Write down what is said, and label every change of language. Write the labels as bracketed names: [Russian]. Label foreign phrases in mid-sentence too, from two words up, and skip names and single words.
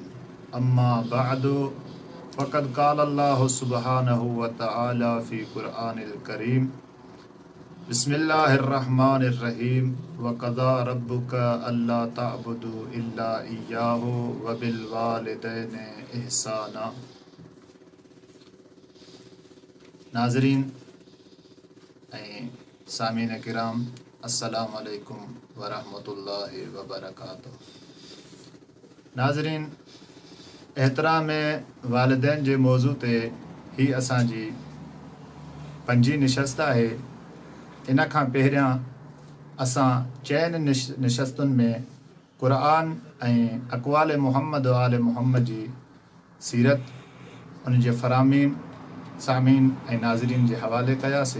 [Arabic] أما بعد فقد قال الله سبحانه وتعالى في قرآن الكريم: بسم الله الرحمن الرحيم. وقضى ربك ألا تعبدوا إلا إياه وبالوالدين إحسانا. [Sindhi] नाज़रीन ऐं सामीन किराम, [Arabic] السلام عليكم ورحمة الله وبركاته. [Sindhi] नाज़रीन, एहतराम वालिदैन जे मौज़ू ते ही असांजी पंजी निशस्त आहे। इन खां पहिरियां असां चइनि निशस्तुनि में क़ुरान ऐं अक़वाल मुहम्मद व आल मुहम्मद जी सीरत, उन जे फ़रामीन, सामीन ऐं नाज़रीन जे हवाले कयासीं।